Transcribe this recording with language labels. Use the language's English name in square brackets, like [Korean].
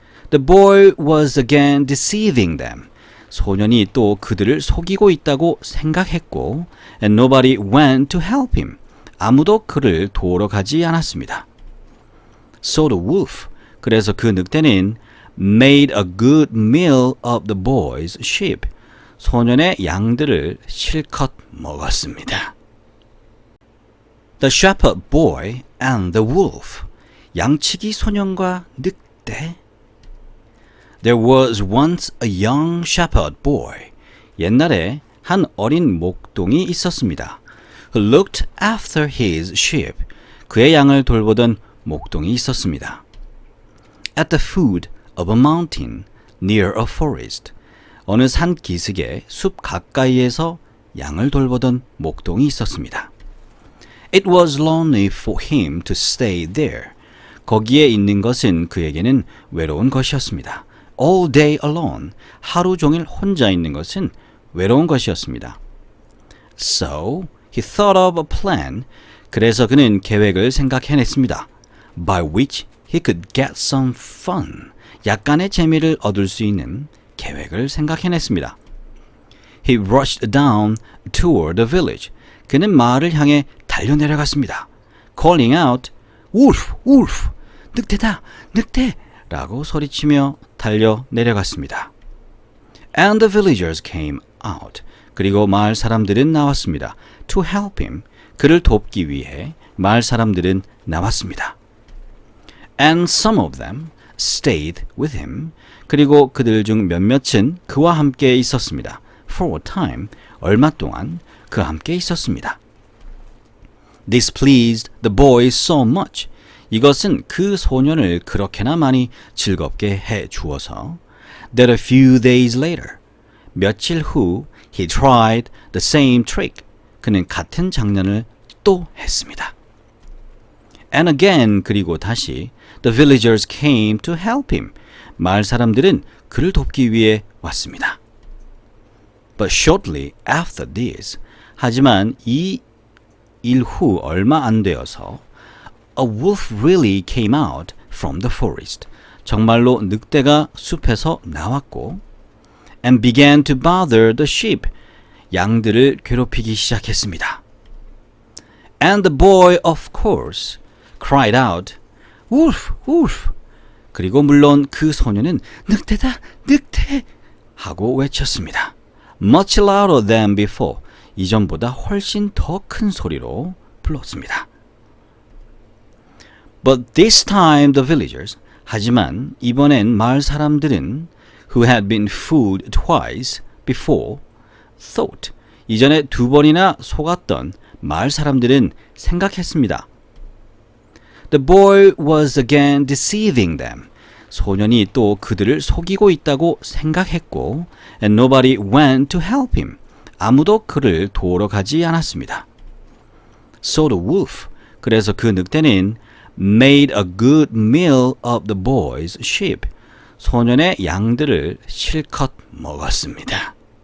[English] The boy was again deceiving them. [Korean] 소년이 또 그들을 속이고 있다고 생각했고 [English] and nobody went to help him. [Korean] 아무도 그를 도우러 가지 않았습니다. [English] So the wolf, [Korean] 그래서 그 늑대는 [English] made a good meal of the boy's sheep. [Korean] 소년의 양들을 실컷 먹었습니다. [English] The shepherd boy and the wolf. [Korean] 양치기 소년과 늑대. [English] There was once a young shepherd boy. [Korean] 옛날에 한 어린 목동이 있었습니다. [English] Who looked after his sheep. [Korean] 그의 양을 돌보던 목동이 있었습니다. [English] At the foot of a mountain near a forest. [Korean] 어느 산 기슭의 숲 가까이에서 양을 돌보던 목동이 있었습니다. [English] It was lonely for him to stay there. [Korean] 거기에 있는 것은 그에게는 외로운 것이었습니다. [English] All day alone. [Korean] 하루 종일 혼자 있는 것은 외로운 것이었습니다. [English] So he thought of a plan. [Korean] 그래서 그는 계획을 생각해냈습니다. [English] By which he could get some fun. [Korean] 약간의 재미를 얻을 수 있는 계획을 생각해냈습니다. [English] He rushed down toward the village. [Korean] 그는 마을을 향해 달려내려갔습니다. [English] Calling out, Wolf, wolf, [Korean] 늑대다, 늑대! 라고 소리치며 달려내려갔습니다. [English] And the villagers came out. [Korean] 그리고 마을 사람들은 나왔습니다. [English] To help him. [Korean] 그를 돕기 위해 마을 사람들은 나왔습니다. [English] And some of them stayed with him. [Korean] 그리고 그들 중 몇몇은 그와 함께 있었습니다. [English] For a time, [Korean] 얼마 동안 그와 함께 있었습니다. [English] This pleased the boy so much. [Korean] 이것은 그 소년을 그렇게나 많이 즐겁게 해 주어서 [English] that a few days later, [Korean] 며칠 후 [English] he tried the same trick. [Korean] 그는 같은 장난을 또 했습니다. [English] And again, [Korean] 그리고 다시 [English] the villagers came to help him. [Korean] 마을 사람들은 그를 돕기 위해 왔습니다. [English] But shortly after this, [Korean] 하지만 이 일 후 얼마 안 되어서 [English] a wolf really came out from the forest. [Korean] 정말로 늑대가 숲에서 나왔고 [English] and began to bother the sheep. [Korean] 양들을 괴롭히기 시작했습니다. [English] And the boy, of course, cried out, Wolf, wolf. [Korean] 그리고 물론 그 소년은 늑대다, 늑대! 하고 외쳤습니다. [English] Much louder than before. [Korean] 이전보다 훨씬 더 큰 소리로 불렀습니다. [English] But this time the villagers, [Korean] 하지만 이번엔 마을 사람들은 [English] who had been fooled twice before, thought, [Korean] 이전에 두 번이나 속았던 마을 사람들은 생각했습니다. [English] The boy was again deceiving them. [Korean] 소년이 또 그들을 속이고 있다고 생각했고 [English] and nobody went to help him. [Korean] 아무도 그를 도우러 가지 않았습니다. [English] So the wolf, [Korean] 그래서 그 늑대는 [English] made a good meal of the boy's sheep. [Korean] 소년의 양들을 실컷 먹었습니다.